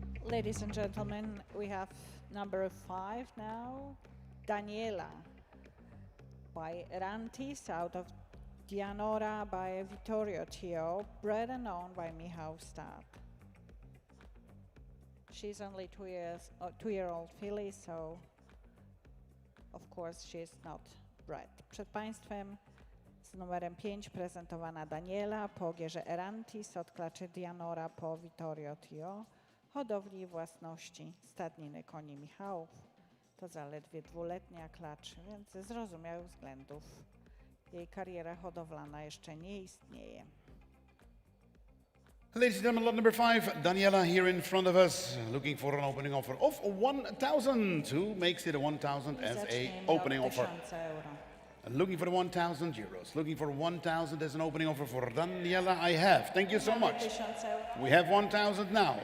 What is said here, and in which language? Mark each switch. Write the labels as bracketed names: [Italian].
[English] Ladies and gentlemen, we have number 5 now, Daniela by Rantis out of Dianora by Vittorio Tio, bred and owned by Michał Stad. She's only 2-year-old filly, so of course she's not bred. [Polish] Przed Państwem z numerem 5 prezentowana Daniela po ogierze Erantis od klaczy Dianora po Vittorio Tio. Hodowli i własności stadniny koni Michałów. To zaledwie 2-letnia klacz, więc ze zrozumiałych względów jej kariera hodowlana jeszcze nie istnieje. [English] Ladies and gentlemen, lot number 5, Daniela here in front of us, looking for an opening offer of 1,000. Who makes it a 1,000 as a opening offer? Looking for the 1,000 euros. Looking for 1,000 as an opening offer for Daniela. I have. Thank you so much. We have 1,000 now.